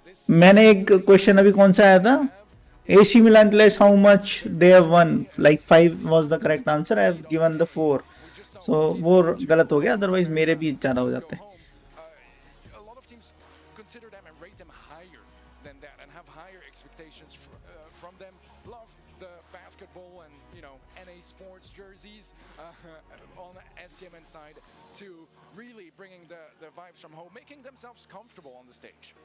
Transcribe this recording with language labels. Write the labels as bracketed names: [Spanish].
[Hindi] मैंने एक क्वेश्चन अभी कौन सा आया था? [English] AC Milan clash how much they have won? Like 5 was the correct answer. I have given the 4. [Hindi] So वो गलत हो गया. Otherwise मेरे भी ज़्यादा हो जाते. [English] A lot of teams consider them and rate them higher than that and have higher expectations from them. Love the basketball and NA sports jerseys on the SCMN side to really bringing the vibes from home, making themselves comfortable on the stage.